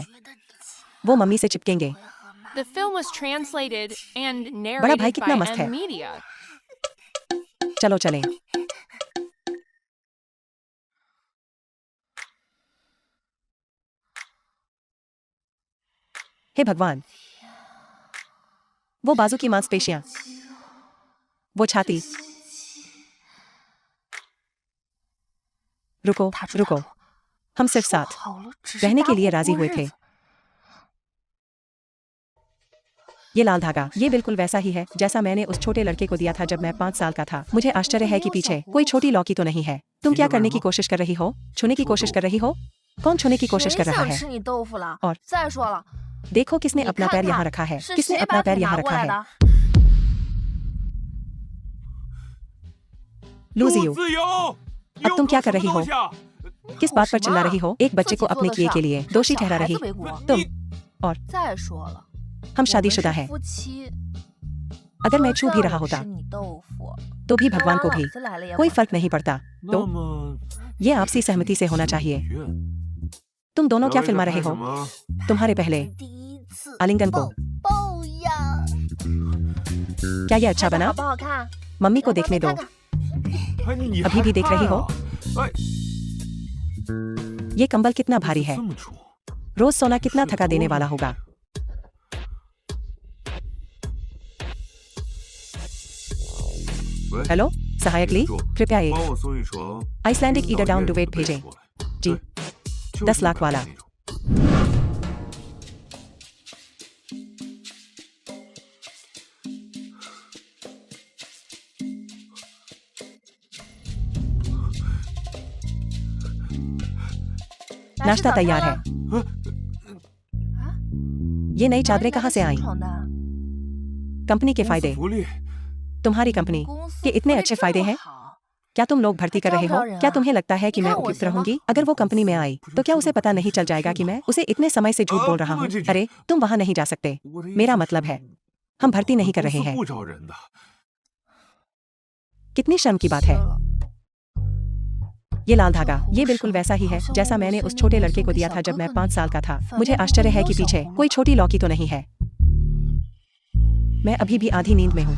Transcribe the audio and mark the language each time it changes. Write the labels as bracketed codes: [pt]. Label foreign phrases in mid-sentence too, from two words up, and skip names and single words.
[hi] वो मम्मी से चिपकेंगे। [en] The film was translated and [hi] भाई [en] narrated by [hi] कितना मस्त है। [en] M Media. [hi] चलो चलें। हे भगवान, वो बाजू की मांसपेशियां, वो छाती। रुको, रुको। हम सिर्फ [zh] 说 [hi] साथ [zh] 好了，只是 [hi] रहने [zh] 搭 [hi] के लिए [zh] 伙 [hi] राजी [zh] 过 [hi] हुए [zh] 日 [hi] थे। [zh] 子 [hi] ये लाल धागा, ये बिल्कुल वैसा ही है जैसा मैंने उस छोटे लड़के को दिया था जब मैं 5 साल का था। मुझे आश्चर्य है कि पीछे कोई छोटी लौकी तो नहीं है। तुम क्या करने की कोशिश कर रही हो? छूने की कोशिश कर रही हो? कौन छूने की कोशिश [zh] 谁 [hi] कर रहा [zh] 想 [hi] है? [zh] 吃你豆腐了？ [hi] और [zh] 再说了， [hi] देखो किसने [zh] 你 [hi] अपना [zh] 看 [hi] पैर यहाँ [zh] 看 [hi] रखा है। [zh] 是 [hi] किसने [zh] 谁 [hi] अपना [zh] 把 [hi] पैर [zh] 腿 [hi] यहाँ [zh] 拿过 [hi] रखा [zh] 来 [hi] है? [zh] 的？ [hi] लूजियो, [zh] 路自由。 [hi] अब तुम क्या कर रही हो? [zh] 有什么东西啊 [hi] किस बात पर चिल्ला रही हो? एक बच्चे को अपने किए के लिए दोषी ठहरा [zh] 孩 [hi] रही [zh] 子为国。 [hi] तुम। [zh] 再说了， [hi] हम [zh] 我们 [hi] शादीशुदा [zh] 是 [hi] हैं। [zh] 夫妻。 [hi] अगर मैं [zh] 就 [hi] छू भी [zh] 算 [hi] रहा [zh] 我 [hi] होता [zh] 吃你豆腐， [hi] तो भी [zh] 当 [hi] भगवान को [zh] 老 [hi] भी [zh] 子来了也 [hi] कोई [zh] 管 [hi] फर्क नहीं पड़ता। [zh] 那 [hi] तो [zh] 么 [hi] ये आपसी सहमति से होना चाहिए। [zh] 许愿 [hi] तुम दोनों क्या फिल्मा रहे हो? तुम्हारे पहले [zh] 第一次 [hi] आलिंगन को [zh] 抱抱呀， [hi] क्या ये अच्छा [zh] 拍的 [hi] बना? [zh] 好不好看？ [hi] मम्मी को [zh] 让 [hi] देखने [zh] 妹 [hi] दो। [zh] 看看哎，你 [hi] अभी भी देख रही हो? [zh] 哎， [hi] ये कंबल कितना भारी है? [zh] 这么重， [hi] रोज सोना कितना थका देने वाला होगा? हेलो सहायक ली, कृपया एक [zh] 帮我送一床 [en] Icelandic eider down duvet [zh] 被子 [hi] भेजें। [zh] 过来 [hi] जी [zh] 就是 [hi] 10 लाख वाला। [zh] 那种 [hi] नाश्ता तैयार है। [zh] 啊 [hi] ये नई चादरें कहाँ से आई? [zh] 床的？ [hi] कंपनी के [zh] 公司 [hi] फायदे। [zh] 福利 [hi] तुम्हारी कंपनी [zh] 公司 [hi] के इतने [zh] 福利 [hi] अच्छे [zh] 这 [hi] फायदे [zh] 么 [hi] हैं? [zh] 好 [hi] क्या तुम लोग भर्ती कर रहे हो? क्या तुम्हें लगता है कि मैं दिखाओ उपयुक्त उसे, रहूंगी? अगर वो कंपनी में आई तो क्या उसे पता नहीं चल जाएगा कि मैं उसे इतने समय से झूठ बोल रहा हूँ? अरे तुम वहाँ नहीं जा सकते। [zh] 我的意 [hi] मेरा [zh] 思 [hi] मतलब [zh] 是 [hi] है हम भर्ती नहीं कर [zh] 公 [hi] रहे [zh] 司 [hi] हैं। [zh] 不招人的。 [hi] कितनी शर्म की बात [zh] 死 [hi] है। [zh] 了 [hi] ये लाल धागा ये बिल्कुल वैसा ही है जैसा मैंने उस छोटे लड़के को दिया था जब मैं 5 साल का था। मुझे आश्चर्य है कि पीछे कोई छोटी लौकी तो नहीं है। मैं अभी भी आधी नींद में हूँ।